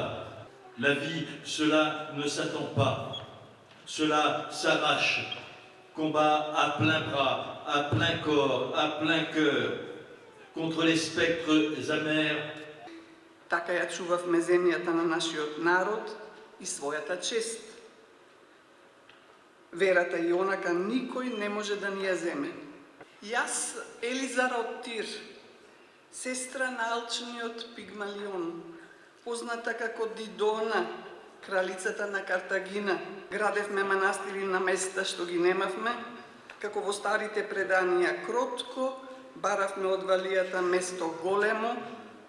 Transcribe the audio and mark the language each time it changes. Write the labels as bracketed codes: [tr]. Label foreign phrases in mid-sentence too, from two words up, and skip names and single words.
[fr] La vie, cela ne s'attend pas. Cela s'arrache, combat à plein bras, à plein corps, à plein cœur, contre les spectres amers. [mk] Така ја чувавме земјата на нашиот народ и својата чест. Верата и онака никој не може да ни ја земе. Јас, Елизара од Тир, сестра на алчниот Пигмалион, позната како Дидона, кралицата на Картагина, градевме манастири на места што ги немавме, како во старите преданија кротко, баравме од валијата место големо,